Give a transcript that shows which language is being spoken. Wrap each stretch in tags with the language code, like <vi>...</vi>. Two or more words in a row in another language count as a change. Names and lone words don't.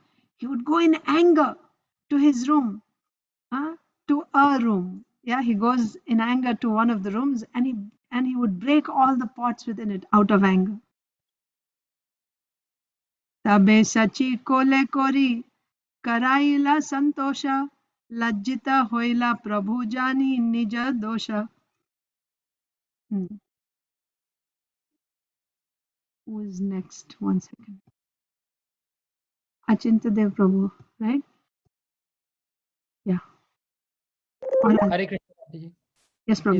<en>He would go in anger to his room, to a room. Yeah, he goes in anger to one of the rooms and he would break all the pots within it out of anger.</en> <bn>তবে শচী কোলে করি করাইলা সন্তোষ লজ্জিত হইলা প্রভু জানি নিজ দোষ.</bn> <en>Who is next? One second. Achinta Dev Prabhu, right? Yeah. Hare Krishna, Mataji. Yes, Please</en>